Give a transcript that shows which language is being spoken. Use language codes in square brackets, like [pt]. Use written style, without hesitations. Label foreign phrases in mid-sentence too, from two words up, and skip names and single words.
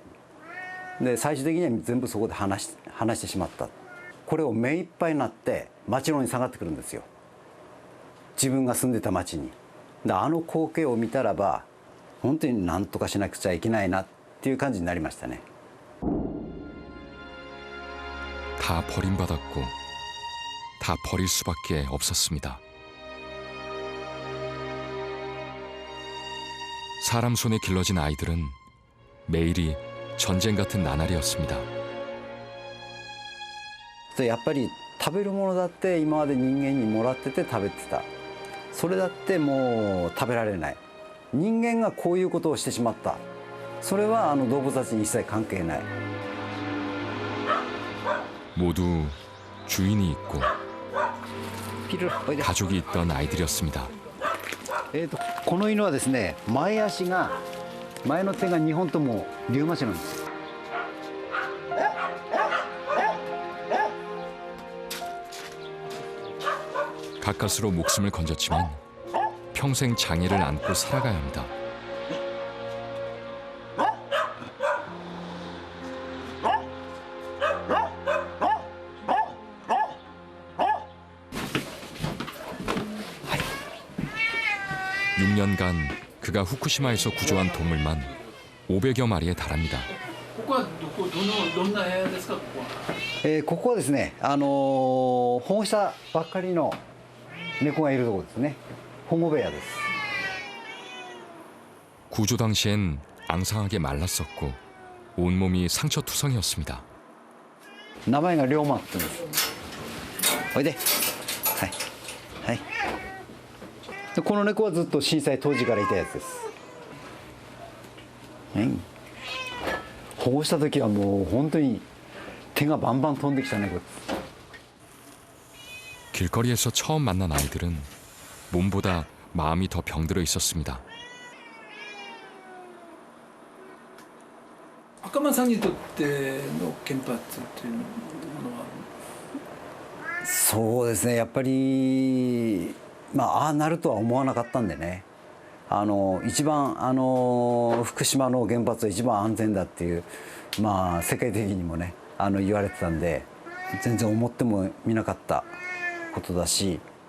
[ja] で最終的には全部そこで話してしまった。これを目いっぱいになって町の方に下がってくるんですよ、自分が住んでた町に。であの光景を見たらば本当に何とかしなくちゃいけないなっていう感じになりましたね。 [ko] 다 버림받았고 다 버릴 수밖에 없었습니다. 사람 손에 길러진 아이들은 매일이 전쟁 같은 나날이었습니다. [ja] やっぱり食べるものだって今まで人間にもらってて食べてた。それだってもう食べられない。人間がこういうことをしてしまった。それは動物たちに一切関係ない。 [ko] 모두 주인이 있고 가족이 있던 아이들이었습니다. [ja] この犬はですね、前の手が2本ともリウマチなんです。 [ko] 가까스로 목숨을 건졌지만 평생 장애를 안고 살아가야 합니다. (6년간) 그가 후쿠시마에서 구조한 동물만 500여 마리에 달합니다. [ja] ここはどんな部屋ですか？ここは。ここはですね、保護したばっかりの猫がいるところですね。保護部屋です。 [ko] 구조 당시엔 앙상하게 말랐었고 온몸이 상처투성이었습니다. [ja] 名前が龍馬って言うんです。おいで。はいはい。でこの猫はずっと震災当時からいたやつです。はい。保護した時はもう本当に手がバンバン飛んできた猫です。 [ko] 길거리에서 처음 만난 아이들은 몸보다 마음이 더 병들어 있었습니다. [ja] 赤間さんにとっての原発というのは。そうですね、やっぱりああなるとは思わなかったんでね、一番福島の原発は一番安全だっていう世界的にもね言われてたんで、全然思ってもみなかったことだし。